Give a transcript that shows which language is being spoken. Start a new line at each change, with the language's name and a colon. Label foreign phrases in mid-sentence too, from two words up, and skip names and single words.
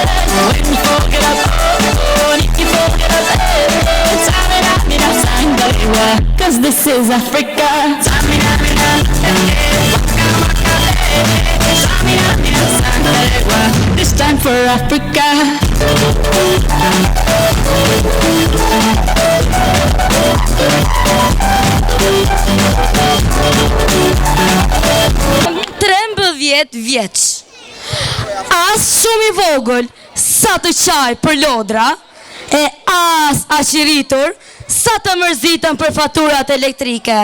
English: When you fold it up, oh, and if you fold it up, Tamina, sangalewa, cause this is Africa. Tamina, this time for Africa.
Albanian: Vjeç. As shumë i vogël sa të qaj për lodra, e as aqiritur sa të mërzitën për faturat elektrike.